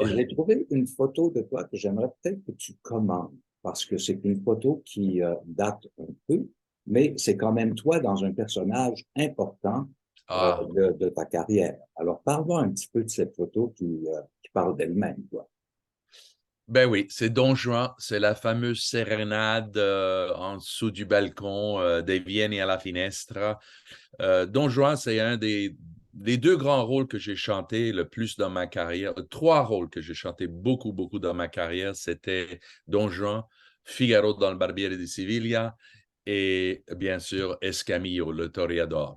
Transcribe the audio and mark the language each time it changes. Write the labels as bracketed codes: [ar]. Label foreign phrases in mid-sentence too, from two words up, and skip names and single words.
[fr] J'ai trouvé une photo de toi que j'aimerais peut-être que tu commandes parce que c'est une photo qui date un peu, mais c'est quand même toi dans un personnage important Ah, de ta carrière. Alors, parle-moi un petit peu de cette photo qui parle d'elle-même, quoi. ben oui, c'est Don Juan, c'est la fameuse sérénade en dessous du balcon des Vieni alla finestra. Don Juan, c'est un des deux grands rôles que j'ai chanté le plus dans ma carrière. Trois rôles que j'ai chanté beaucoup, beaucoup dans ma carrière, c'était Don Juan, Figaro dans le Barbiere di Siviglia et bien sûr Escamillo, le toreador.